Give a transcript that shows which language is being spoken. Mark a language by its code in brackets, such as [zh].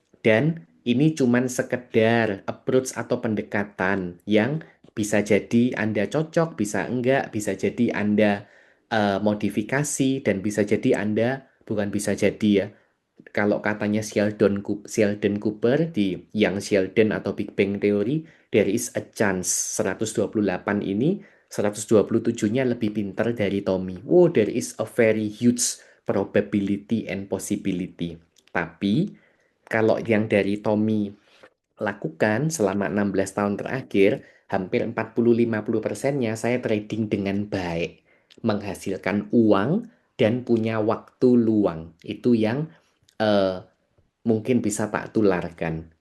[id] Dan ini cuman sekedar approach atau pendekatan yang bisa jadi Anda cocok, bisa enggak, bisa jadi Anda modifikasi dan bisa jadi Anda bukan bisa jadi ya, kalau katanya Sheldon Cooper di Young Sheldon atau Big Bang Theory, [en] there is a chance [id] 128 ini 127-nya lebih pintar dari Tommy. [en] Oh, there is a very huge probability and possibility. [id] Tapi kalau yang dari Tommy lakukan selama 16 tahun terakhir, hampir 40-50%-nya saya trading dengan baik, menghasilkan uang dan punya waktu luang. Itu yang eh, mungkin bisa tak tularkan.